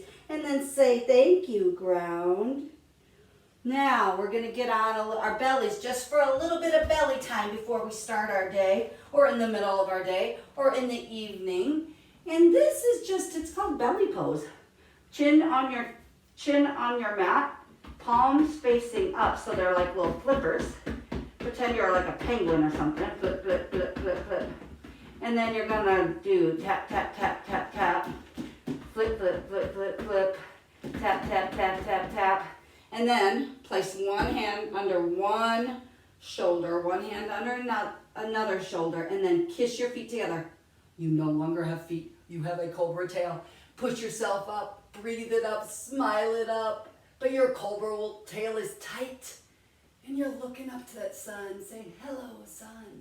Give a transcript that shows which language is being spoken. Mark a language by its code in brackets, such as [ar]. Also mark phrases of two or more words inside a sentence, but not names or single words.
[en] And then say, thank you, ground. Now, we're going to get on our bellies just for a little bit of belly time before we start our day, or in the middle of our day, or in the evening. And this is it's called belly pose. Chin on your mat, palms facing up, so they're like little flippers. Pretend you're like a penguin or something. Flip, flip, flip, flip, flip. And then you're going to do tap, tap, tap, tap, tap. Flip, flip, flip, flip, flip. Tap, tap, tap, tap, tap. And then place one hand under one shoulder, one hand under another shoulder, and then kiss your feet together. You no longer have feet. You have a cobra tail. Push yourself up, breathe it up, smile it up. But your cobra tail is tight. And you're looking up to that sun, saying, hello, sun.